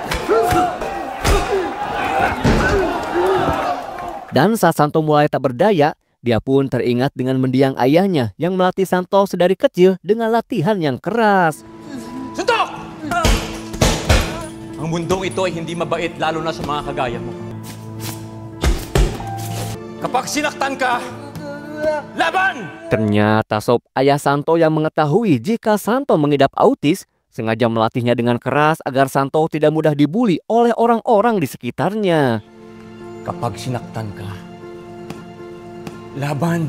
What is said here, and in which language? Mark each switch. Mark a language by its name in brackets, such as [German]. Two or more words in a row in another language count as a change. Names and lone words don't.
[Indonesian] Dan saat Santo mulai tak berdaya, dia pun teringat dengan mendiang ayahnya yang melatih Santo sedari kecil dengan latihan yang keras. [Filipino] Suntok! Ang mundong ito ay hindi mabait lalo na sa mga kagaya mo. Kapag sinaktan ka, laban! [Indonesian] Ternyata sob, ayah Santo yang mengetahui jika Santo mengidap autis sengaja melatihnya dengan keras agar Santo tidak mudah dibully oleh orang-orang di sekitarnya. [Filipino] Kapag sinaktan ka, laban!